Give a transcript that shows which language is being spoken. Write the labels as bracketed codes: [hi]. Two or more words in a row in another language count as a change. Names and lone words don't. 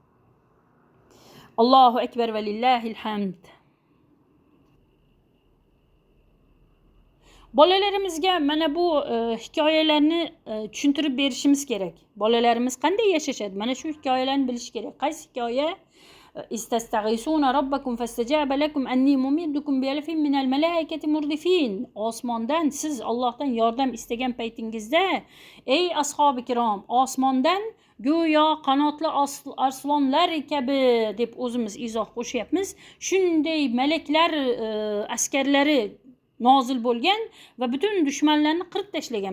[ar] الله أكبر ولله الحمد. [uz] Bolalarimizga mana bu hikoyalarni tushuntirib berishimiz kerak. Bolalarimiz qanday yashashadi? Mana shu hikoyalarni bilish kerak. Qaysi hikoya? [ar] تستغيثون ربكم فاستجاب لكم أني ممدكم بألف من الملائكة مردفين. [uz] Osmondan siz Allohdan yordam istagan paytingizda, ey ashabi kirom, osmondan go'yo qanotli arslonlar kabi deb o'zimiz izoh qo'shyapmiz. Shunday malaklar askarlari nozil bo'lgan va butun dushmanlarni qirib tashlagan.